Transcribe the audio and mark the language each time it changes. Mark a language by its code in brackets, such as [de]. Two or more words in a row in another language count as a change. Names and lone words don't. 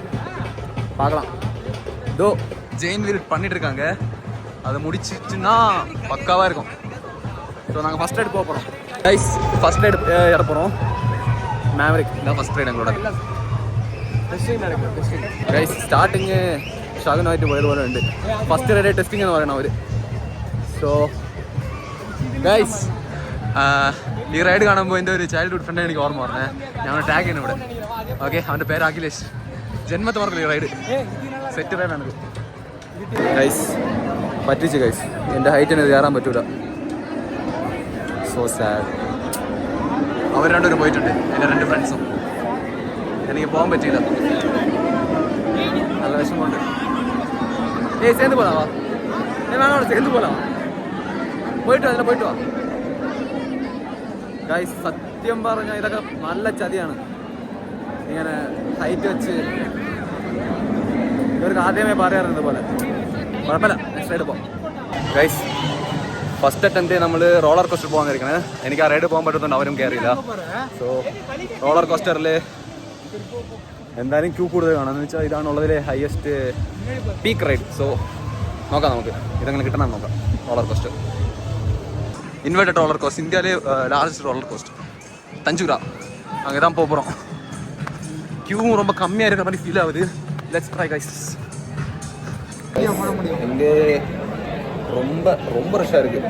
[ta] பார்க்கலாம். இதோ ஜெயின் வீல் பண்ணிட்டு இருக்காங்க, அதை முடிச்சிச்சுன்னா பக்காவாக இருக்கும். ஸோ நாங்கள் [en] first ride [ta] போக போகிறோம் கைஸ். [en] first ride [ta] ஏற போகிறோம். மேவரிக் இதான் [en] first ride [ta] எங்களோட கைஸ். [ml] സ്റ്റാർട്ടിങ് ഷാഗുനായിട്ട് പോയത് പോലെ ഉണ്ട്. [en] first ride testing [ml] എന്ന് പറയണം അവർ. സോ ഗൈസ്, ഈ റൈഡ് കാണുമ്പോൾ എൻ്റെ ഒരു [en] childhood friend [ml] എനിക്ക് ഓർമ്മ പറഞ്ഞേ. ഞങ്ങൾ ടാഗ് ചെയ്യുന്നു ഇവിടെ. ഓക്കെ, അവൻ്റെ പേര് അഖിലേഷ്. ജന്മത്തെ മറക്കില്ല ഈ റൈഡ്. സെറ്റ് റൈഡാണ് ഗൈസ്. പറ്റിച്ച് ഗൈസ്, എൻ്റെ ഹൈറ്റിന് കയറാൻ പറ്റൂല. [en] so sad. [ml] അവർ രണ്ടുപേരും പോയിട്ടുണ്ട്, എൻ്റെ 2 ഫ്രണ്ട്സും. എനിക്ക് പോകാൻ പറ്റിയില്ല, നല്ല വിഷമമുണ്ട്. [ta] சேர்ந்து போகலாவா? வேணாம், சேர்ந்து போகலாம். [ml] പോയിട്ട് വാ. ഗൈസ്, സത്യം പറഞ്ഞാൽ ഇതൊക്കെ നല്ല ചതിയാണ്. ഇങ്ങനെ ഹൈറ്റ് വെച്ച് ഇവർക്ക് ആദ്യമേ പറയാറുണ്ട് പോലെ. കുഴപ്പമില്ല, [en] next ride [ml] പോകാം. ഗൈസ്, [en] first attempt [ml] നമ്മൾ [en] roller coaster [ml] പോകാൻ ഇരിക്കണേ. എനിക്ക് ആ റൈഡ് പോകാൻ പറ്റുന്നുണ്ട്, അവരും കയറിയില്ല. സോ [en] roller coaster [ml] എന്തായാലും ക്യൂ കൂടുതൽ കാണാം. എന്ന് വെച്ചാൽ ഇതാണുള്ളതിലെ [en] highest peak ride. [ml] സോ നോക്കാം നമുക്ക് ഇതെങ്ങനെ കിട്ടണം നോക്കാം. [en] roller coaster, inverted roller coast, [ta] இந்தியாவிலே [en] largest roller coast, [ta] தஞ்சூரா. அங்கே தான் போகிறோம். க்யூவும் ரொம்ப கம்மியாக இருக்கிற மாதிரி ஃபீல் ஆகுது. [en] let's try guys. [ta] இங்கே ரொம்ப ரொம்ப ரஷ்ஷாக இருக்குது.